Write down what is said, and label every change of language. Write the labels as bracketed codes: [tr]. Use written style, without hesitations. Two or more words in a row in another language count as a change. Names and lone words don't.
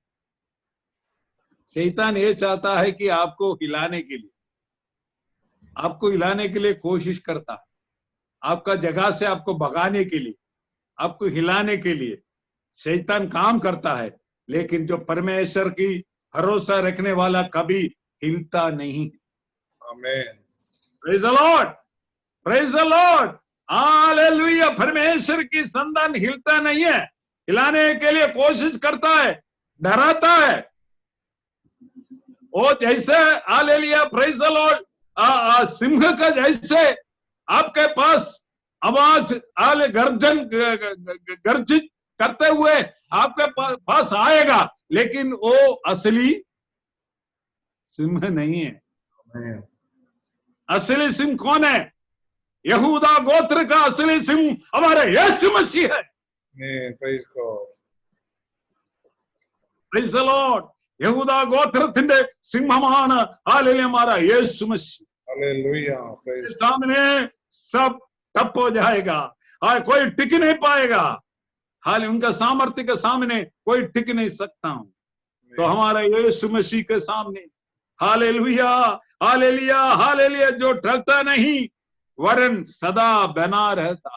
[hi] शैतान ये चाहता है कि आपको हिलाने के लिए कोशिश करता है, आपका जगह से आपको भगाने के लिए, आपको हिलाने के लिए शैतान काम करता है। लेकिन जो परमेश्वर की भरोसा रखने वाला कभी हिलता नहीं। आमीन। [en] praise the Lord, praise the Lord, [hi] हालेलुया। परमेश्वर की संतान हिलता नहीं है, हिलाने के लिए कोशिश करता है, डराता है। वो जैसे हालेलुया, [en] praise the Lord, [hi] सिंह का जैसे आपके पास आवाज गर्जित करते हुए आपके पास आएगा, लेकिन वो असली सिंह नहीं है। आमीन। असली सिंह कौन है? यहूदा गोत्र का असली सिंह हमारे यीशु मसीह है। [en] Praise God. Praise the Lord. [ml] യഹൂദ ഗോത്രത്തിന്റെ സിംഹമാണ് [hi] हालेलुया हमारा यीशु मसीह। [en] Hallelujah. Praise [hi] सामने सब ठप हो जाएगा, कोई टिक नहीं पाएगा। हाल उनका सामर्थ्य के सामने कोई टिक नहीं सकता हूं। तो हमारा यीशु मसीह के सामने हालेलुया, हालेलुया, हालेलुया, जो टलता नहीं वरन सदा बना रहता।